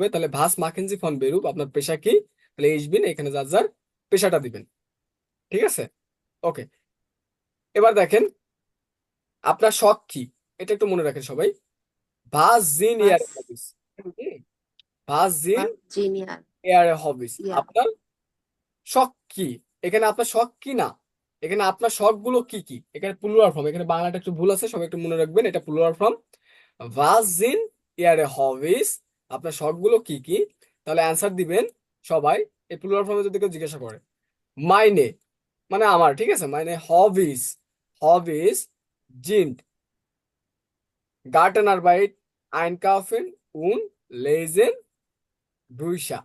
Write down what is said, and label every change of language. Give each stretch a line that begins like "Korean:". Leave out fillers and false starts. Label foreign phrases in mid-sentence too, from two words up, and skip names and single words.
Bangla: তাহলে
German: Was machen Sie von Beruf,
Bangla: আপনার পেশা কি? তাহলে ইসবিন এখানে যার যার পেশাটা দিবেন। ঠিক আছে, ওকে। এবার দেখেন আপনার শখ কি, এটা একটু মনে রাখেন সবাই।
German: Was sind Ihre was Hobbys, was sind was genial. Ihre Hobbys, Ja,
Bangla: আপনার শখ কি? এখানে আপনার শখ কি না, এখানে আপনার শখ গুলো কি কি। এখানে প্লুরাল ফর্ম, এখানে বাংলাটা একটু ভুল আছে, সবাই একটু মনে রাখবেন, এটা প্লুরাল ফর্ম।
German: Was sind Ihre Hobbys,
Bangla: আপনার শখ গুলো কি কি। তাহলে অ্যান্সার দিবেন সবাই। এই প্লুরাল ফর্মে যদি কেউ জিজ্ঞাসা করে, মাইনে মানে আমার, ঠিক আছে, মানে হবিস
German: Hobbys sind Gartenarbeit, Einkaufen und Lesen, Bücher।